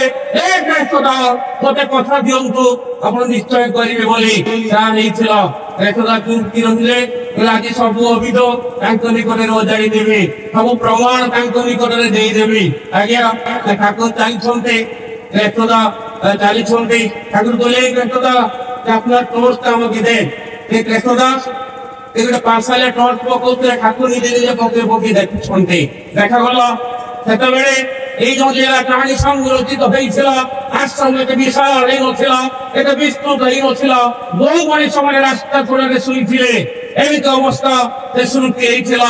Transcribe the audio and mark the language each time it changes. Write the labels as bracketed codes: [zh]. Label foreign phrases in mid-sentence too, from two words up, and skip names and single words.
[or] ଏ କେଷ୍ଟଦା ମତେ କଥା ଦିଅନ୍ତୁ, ଆପଣ ନିଶ୍ଚୟ କରିବେ ବୋଲି ଯାହା ନେଇছিল। କେଷ୍ଟଦା ଚୁପକି ରହିଲେ, ଆଜି ସବୁ ଅଭିଯୋଗ ତାଙ୍କ ନିକଟରେ ଅଜାଡ଼ି ଦେବି, ସବୁ ପ୍ରମାଣ ତାଙ୍କ ନିକଟରେ ଦେଇଦେବି। ଆଜ୍ଞା ଠାକୁର ଚାଲିଛନ୍ତି, କେଷ୍ଟଦା ଚାଲିଛନ୍ତି। ଠାକୁର କହିଲେ କେଷ୍ଟଦା [bn] আপনার টর্চ আমাকে দেন। [or] কেষ্টদা ଗୋଟେ ପାର୍ଶାଲିଆ ଟର୍ଚ୍ଚ ପକଉଥିଲେ, ଠାକୁର ନିଜେ ନିଜେ ପକେଇ ପକେଇ ଦେଖୁଛନ୍ତି। ଦେଖାଗଲା ସେତେବେଳେ ଏଇ ଯୋଉ ଲୀଳା କାହାଣୀ ସଂରଚିତ ହେଇଥିଲା, ଆଶ୍ରମ ଏତେ ବିଶାଳ ହେଇନଥିଲା, ଏତେ ବିସ୍ତୃତ ହେଇନଥିଲା, ବହୁ ମଣିଷମାନେ ରାସ୍ତା କୂଳରେ ଶୋଇଥିଲେ, ଏମିତି ଅବସ୍ଥା ସେ ସୃଷ୍ଟି ହେଇଥିଲା।